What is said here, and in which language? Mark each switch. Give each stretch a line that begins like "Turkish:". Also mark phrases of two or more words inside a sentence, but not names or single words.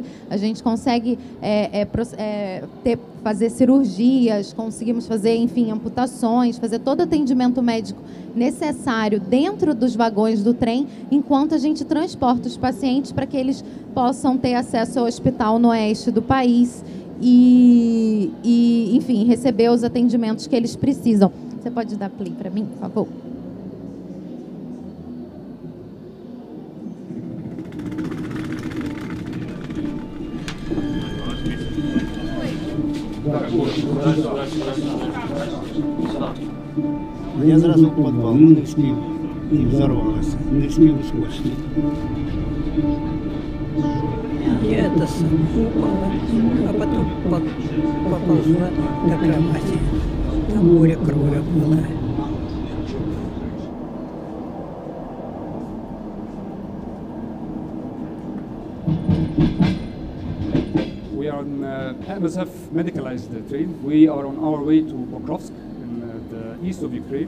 Portuguese: A gente consegue fazer cirurgias, conseguimos fazer, enfim, amputações, fazer todo atendimento médico necessário dentro dos vagões do trem, enquanto a gente transporta os pacientes para que eles possam ter acesso ao hospital no oeste do país e enfim, receber os atendimentos que eles precisam. Você pode dar play para mim, por favor?
Russian: Я сразу в подвал, ну не успел, и взорвалась, не успел ускочить. Я упала, а потом поползла до кровати. Там море крови было.
English: We are on MSF medicalized train. We are on our way to Pokrovsk in the east of Ukraine.